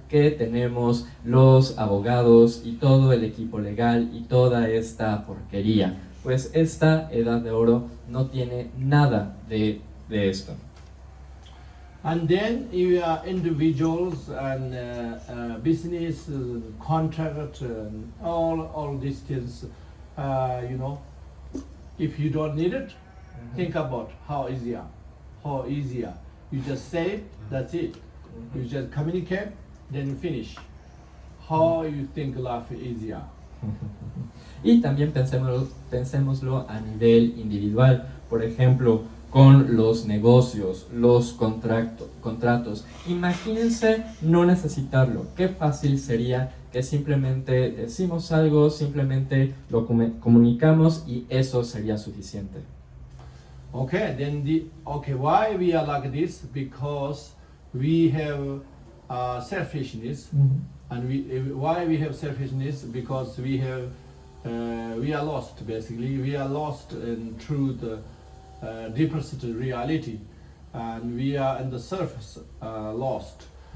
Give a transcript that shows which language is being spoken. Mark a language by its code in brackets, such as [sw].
[es] que tenemos los abogados y todo el equipo legal y toda esta porquería. Pues esta edad de oro no tiene nada de esto. [en] And then you are individuals and business, contract, and all these things. If you don't need it, think about how easier. You just say it, that's it. You just communicate, then you finish. How you think life is easier? [es] Y también pensémoslo a nivel individual, por ejemplo, con los negocios, los contratos. Imagínense no necesitarlo. Qué fácil sería que simplemente decimos algo, simplemente lo comunicamos y eso sería suficiente. [en] Okay, then why we are like this? Because we have selfishness, and why we have selfishness? Because we are lost. Basically, we are lost in through the deepest reality, and we are in the surface lost.